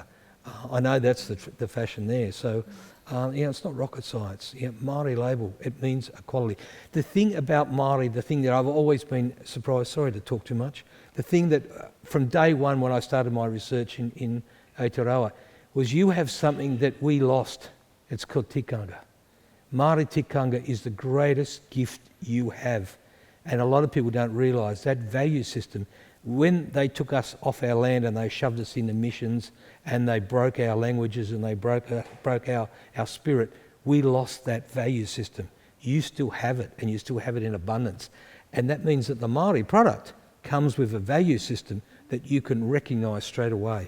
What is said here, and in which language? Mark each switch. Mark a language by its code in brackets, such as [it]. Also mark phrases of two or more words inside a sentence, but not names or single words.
[en] I know that's the fashion there. So, it's not rocket science. Māori label, it means equality. The thing about Māori, the thing that I've always been surprised, sorry to talk too much, the thing that from day one when I started my research in Aotearoa was you have something that we lost. It's called tikanga. Māori tikanga is the greatest gift you have. And a lot of people don't realise that value system. When they took us off our land and they shoved us into missions and they broke our languages and they broke our spirit, we lost that value system. You still have it, and you still have it in abundance. And that means that the Māori product comes with a value system that you can recognise straight away.